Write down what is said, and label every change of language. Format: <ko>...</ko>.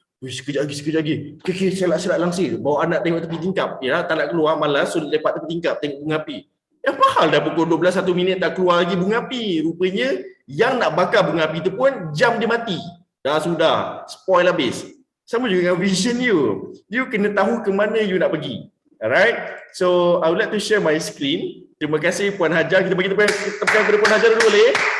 <ms>Sekejap lagi. Okay, selak-selak langsir. Bawa anak tengok tepi tingkap. Ya, tak nak keluar, malas. So, lepak tepi tingkap, tengok bunga api. Apa hal dah pukul 12, 1 minit tak keluar lagi bunga api. Rupanya, yang nak bakar bunga api tu pun, jam dia mati. Dah sudah, spoil habis. Sama juga dengan vision you. You kena tahu ke mana you nak pergi. Alright?</ms> <en>So, I would like to share my screen.</en> <ms>Terima kasih Puan Hajar. Kita bagi tepukan kepada Puan Hajar dulu boleh?</ms>